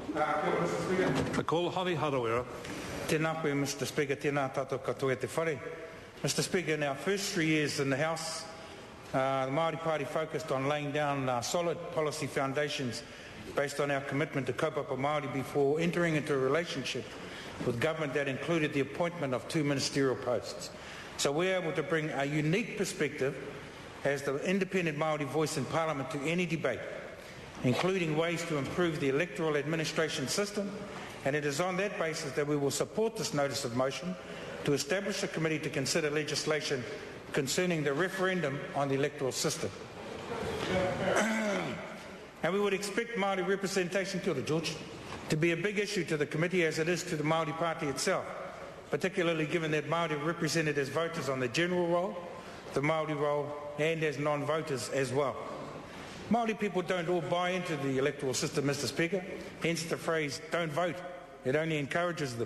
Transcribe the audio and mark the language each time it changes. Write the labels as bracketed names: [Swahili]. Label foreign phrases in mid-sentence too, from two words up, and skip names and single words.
[English] Call Hari Harawira. [Māori] Tēnā koe, [English] Mr. Speaker, [Māori] tēnā tātou katoa te whare. [English] Mr. Speaker, in our first 3 years in the House, the Māori Party focused on laying down solid policy foundations based on our commitment to [Māori] kaupapa Māori [English] before entering into a relationship with government that included the appointment of 2 ministerial posts. So we're able to bring a unique perspective as the independent Māori voice in Parliament to any debate, including ways to improve the electoral administration system, and it is on that basis that we will support this notice of motion to establish a committee to consider legislation concerning the referendum on the electoral system. And we would expect Māori representation, [Māori] kia ora, [English] George, to be a big issue to the committee as it is to the Māori Party itself, particularly given that Māori are represented as voters on the general roll, the Māori roll, and as non-voters as well. Māori people don't all buy into the electoral system, Mr. Speaker, hence the phrase, don't vote. It only encourages them.